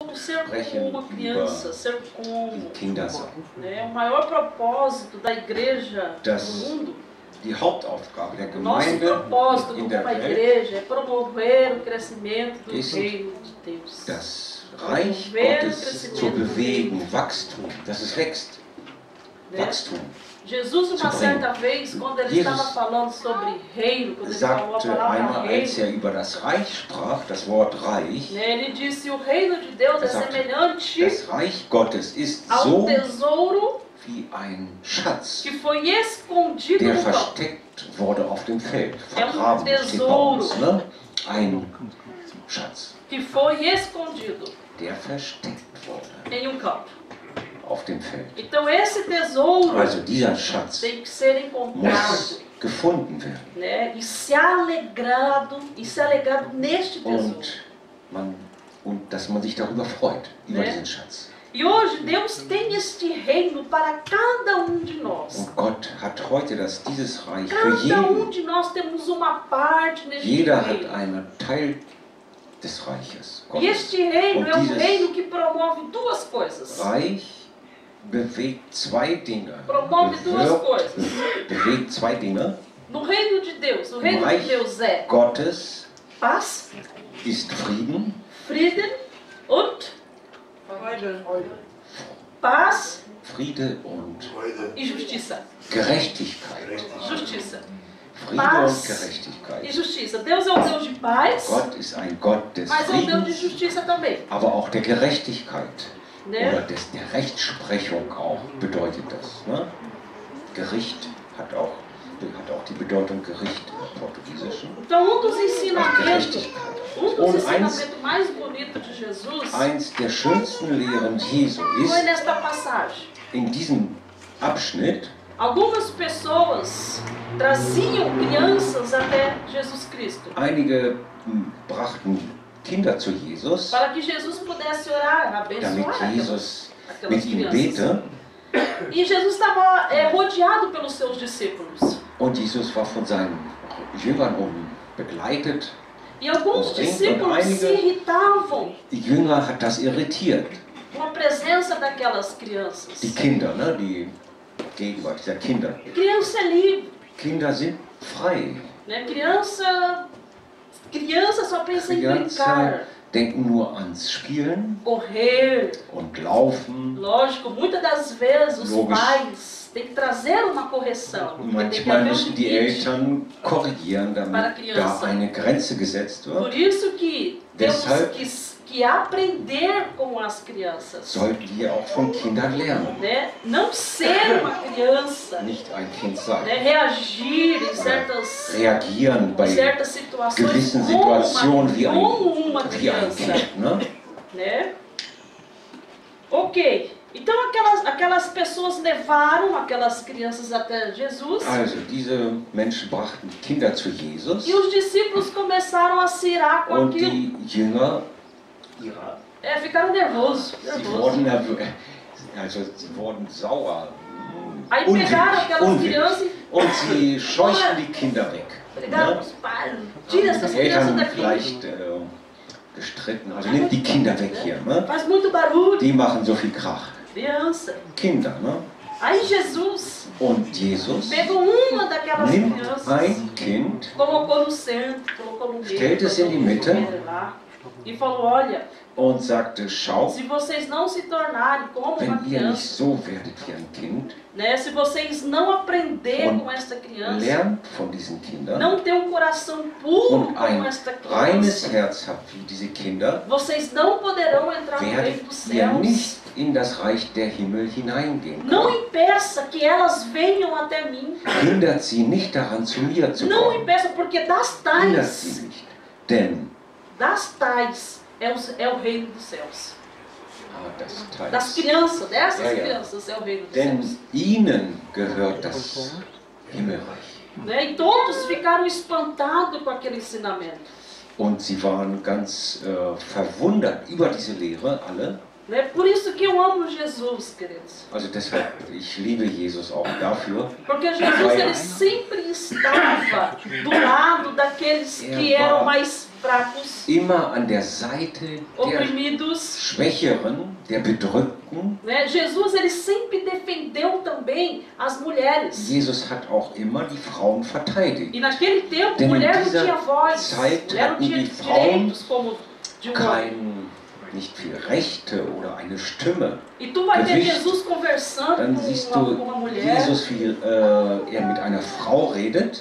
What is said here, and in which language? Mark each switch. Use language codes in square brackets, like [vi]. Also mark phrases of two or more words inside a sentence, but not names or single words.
[pt] ser como [de] sprechen [pt] uma [de] über [pt] criança, ser [de] die [pt] como. [de] Kinder sein. [pt] Né? O maior propósito da igreja [de] Das [pt] no mundo, [de] Die Hauptaufgabe der [pt] o nosso [de] Gemeinde [pt] propósito [de] in [pt] como [de] der [pt] uma [de] Welt [pt] igreja é promover o crescimento do [de] ist, [pt] reino de Deus. [de] das Reich [pt] Promover o [de] Gottes zu [pt] crescimento do [de] bewegen, [pt] reino. [de] Wachstum, dass es wächst. [pt] Né? [de] Wachstum. [pt] Jesus, uma [de] zu [pt] certa [de] bringen. [pt] vez, quando ele Jesus estava falando sobre reino, quando ele falou a [de] Sagte [pt] palavra [de] einmal, als er [pt] reino, [de] über das Reich sprach, das Wort Reich, [pt] né, ele disse: o reino de Deus é [de] sagte, [pt] semelhante [de] das Reich Gottes ist [pt] ao [de] so [pt] tesouro [de] wie ein Schatz, [pt] que foi escondido [de] der [pt] no campo. [de] versteckt wurde auf dem Feld. [pt] É um [de] Vergraben steht bei [pt] tesouro [de] uns, ne? Ein Schatz, [pt] Que foi escondido [de] der versteckt wurde [pt] em um campo. [de] auf dem Feld. [pt] Então esse tesouro [de] Also dieser Schatz [pt] tem que ser encontrado, [de] muss gefunden werden. [pt] né? E ser alegrado neste tesouro. [de] Und dass man sich darüber freut, über Ne? diesen Schatz. [pt] E hoje Deus tem este reino para cada um de nós. [de] Und Gott hat heute dieses Reich für [pt] Cada um [de] jeden. [pt] de nós temos uma parte neste [de] Jeder hat [pt] reino. [de] einen Teil des Reiches [pt] E [de] Gottes. [pt] este reino [de] Und [pt] é um [de] dieses [pt] reino que promove duas coisas. [de] Reich bewegt zwei Dinge. [pt] Promove duas coisas. [de] Bewegt zwei Dinge. [pt] No reino de Deus, o reino de [de] Reich [pt] Deus é [de] Gottes [pt] paz, [de] ist Frieden, Frieden und paz Friede und [pt] e justiça. [de] Gerechtigkeit. [pt] Justiça. [de] Friede [pt] Paz [de] und Gerechtigkeit. [pt] E justiça. Deus é um Deus de paz, [de] Gott ist ein Gott des [pt] mas é um Deus de [de] Friedens, [pt] justiça também. [de] aber auch der Gerechtigkeit. [pt] Né? [de] Oder der Rechtsprechung auch bedeutet das. Ne? Gericht hat auch die Bedeutung Gericht im Portugiesischen. [pt] Então dos [de] Auch [pt] ensinamentos, [de] Gerechtigkeit. [pt] dos [de] Und [pt] ensinamentos mais bonitos de Jesus [de] eins der schönsten Lehren Jesu [pt] foi [de] ist, [pt] nesta passagem. [de] in diesem Abschnitt, [pt] Algumas pessoas traziam crianças até Jesus Cristo [de] einige brachten Kinder zu Jesus, [pt] para que Jesus pudesse orar, [de] damit [pt] abençoar Jesus aquelas [de] mit ihm [pt] crianças. [de] bete. [pt] E Jesus estava rodeado pelos seus discípulos. [de] Und Jesus war von seinen Jüngern begleitet. [pt] E alguns [de] Und [pt] discípulos [de] einige- [pt] se irritavam [de] Die Jünger hat das irritiert. [pt] com a presença daquelas crianças. [de] Die Kinder, ne? Die Gegenwart dieser Kinder. [pt] Criança é livre, [de] Kinder sind frei. [pt] né? Criança só pensa em Criança brincar, [de] denken nur ans Spielen [pt] correr. [de] und Laufen. [pt] Lógico, muitas das vezes os [de] Logisch. [pt] pais têm que trazer uma correção. Porque tem que [de] Manchmal [pt] haver [de] müssen die [pt] limite. [de] Eltern korrigieren, [pt] Para a [de] damit [pt] criança. [de] da eine Grenze gesetzt [pt] Por [de] wird. [pt] isso que temos [de] Deshalb- [pt] que aprender com as crianças. [de] Sollten wir auch von Kindern lernen. [pt] Né? Não ser uma criança, [de] Nicht ein Kind sein. [pt] né? Reagir em [de] Reagieren bei [pt] certas situações [de] gewissen [pt] como [de] Situationen wie [pt] uma [de] ein [pt] criança. [de] Kind. Ne? [pt] Né? Ok, então aquelas pessoas levaram aquelas crianças até Jesus [de] Also, diese Menschen brachten Kinder zu Jesus [pt] e os discípulos começaram a se irar com [de] und [pt] aquilo. [de] die Jünger, [pt] Ficaram nervosos. [de] sie wurden sie wurden sauer, [pt] Aí pegaram aquelas [de] unwillig [pt] crianças e [de] und sie scheuchten die Kinder weg. [pt] pegaram [de] Ne? [pt] os pais. Tira essas [de] Die [pt] crianças [de] Eltern [pt] daqui. [de] vielleicht gestritten, also nimmt die Kinder weg hier. Ne? [pt] Faz muito barulho. [de] Die machen so viel Krach. [pt] Criança. [de] Kinder, ne? [pt] Aí Jesus [de] Und Jesus [pt] pegou uma daquelas [de] nimmt [pt] crianças, [de] ein Kind, [pt] colocou no centro, colocou no meio, [de] stellt es in die Mitte [pt] lá, e falou: olha, [de] und sagte, schau, [pt] se vocês não se tornarem como uma [de] wenn ihr nicht [pt] criança, [de] so werdet wie ein Kind, [pt] né, se vocês não aprenderem [de] Und [pt] com esta criança, [de] lernt von diesen Kindern [pt] não ter um coração puro [de] und [pt] como [de] ein [pt] esta [de] reines [pt] criança, [de] Herz habt wie diese Kinder, [pt] vocês não poderão entrar no reino [de] werdet [pt] dos [de] ihr [pt] céus. [de] nicht in das Reich der Himmel hineingehen [pt] Não [de] können. [pt] impeça que elas venham até mim. [de] Hindert sie nicht daran, zu mir zu [pt] Não [de] kommen. [pt] impeça, porque das [de] Hindert [pt] tais, [de] sie nicht. Denn, [pt] é o reino dos céus. [de] das Das Teils, [pt] crianças, dessas [de] Ja, ja. [pt] crianças é o reino dos [de] denn [pt] céus. [de] ihnen gehört das Himmelreich. [pt] Né? E todos ficaram espantados com aquele ensinamento. [de] Und sie waren ganz verwundert über diese Lehre, alle. [pt] Né? Por isso que eu amo Jesus, queridos. [de] Also deshalb, ich liebe Jesus auch dafür, [pt] Porque Jesus ele sempre estava do lado daqueles que eram mais fracos, [de] immer an der Seite der [pt] oprimidos. [de] Schwächeren, der Bedrückten. [pt] Né? Jesus ele sempre defendeu também as mulheres. [de] Jesus hat auch immer die Frauen verteidigt. [pt] E naquele tempo, [de] Denn in [pt] mulher não [de] dieser [pt] tinha voz, [de] Zeit [pt] mulher não [de] hatten [pt] tinha [de] die Frauen [pt] direitos como de um homem. [de] nicht viel Rechte oder eine Stimme. [pt] E tu vai ver [de] Gewicht. [pt] Jesus conversando [de] Dann siehst [pt] com [de] du [pt] uma mulher. [de] Jesus, wie er mit einer Frau redet.